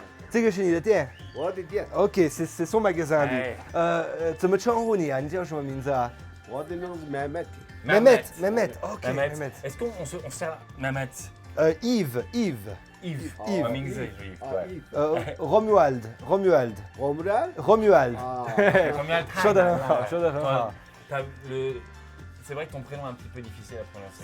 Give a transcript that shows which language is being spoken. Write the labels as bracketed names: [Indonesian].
[French] C'est que chez [Chinese] 你的店 [French] OK, c'est son magasin lui. [Chinese] 怎么称呼你啊？你叫什么名字啊？我的名字麦麦。 [French] Mehmet. OK, Mehmet. Est-ce qu'on se sert Mehmet? Yves. Yves. Yves. En Yves, Yves, ouais. Romuald. Romuald. Romuald? Romuald. Romuald. [Chinese] 说得很好，说得很好。 [French] C'est vrai que ton prénom est un petit peu difficile à prononcer.